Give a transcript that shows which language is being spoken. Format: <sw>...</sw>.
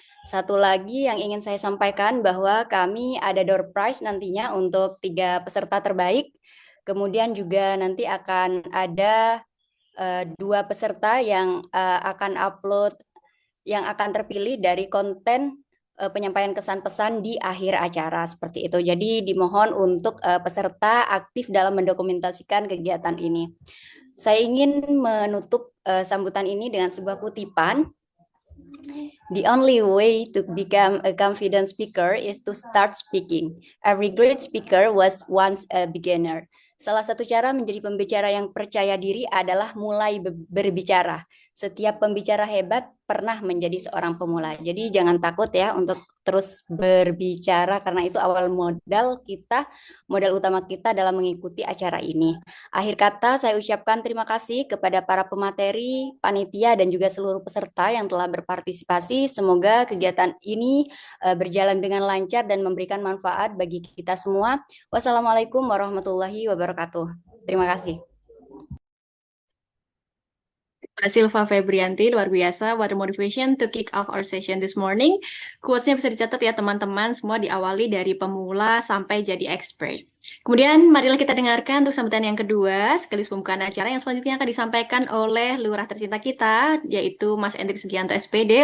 <id>Satu lagi yang ingin saya sampaikan bahwa kami ada door prize nantinya untuk 3 peserta terbaik, kemudian juga nanti akan ada 2 peserta yang akan upload, yang akan terpilih dari konten penyampaian kesan-pesan di akhir acara seperti itu. Jadi dimohon untuk peserta aktif dalam mendokumentasikan kegiatan ini. Saya ingin menutup sambutan ini dengan sebuah kutipan.</id> <en>The only way to become a confident speaker is to start speaking. Every great speaker was once a beginner.</en> <id>Salah satu cara menjadi pembicara yang percaya diri adalah mulai berbicara. Setiap pembicara hebat pernah menjadi seorang pemula. Jadi jangan takut ya untuk terus berbicara karena itu awal modal utama kita dalam mengikuti acara ini. Akhir kata saya ucapkan terima kasih kepada para pemateri, panitia dan juga seluruh peserta yang telah berpartisipasi. Semoga kegiatan ini berjalan dengan lancar dan memberikan manfaat bagi kita semua. Wassalamualaikum warahmatullahi wabarakatuh. Terima kasih. Silva Febrianti, luar biasa.</id> <en>What a motivation to kick off our session this morning.</en> <id>Quotes-nya bisa dicatat ya teman-teman, semua diawali dari pemula sampai jadi expert. Kemudian marilah kita dengarkan untuk sambutan yang kedua, sekaligus pembukaan acara yang selanjutnya akan disampaikan oleh lurah tercinta kita, yaitu Mas Endrik Sugianto SPD.</id>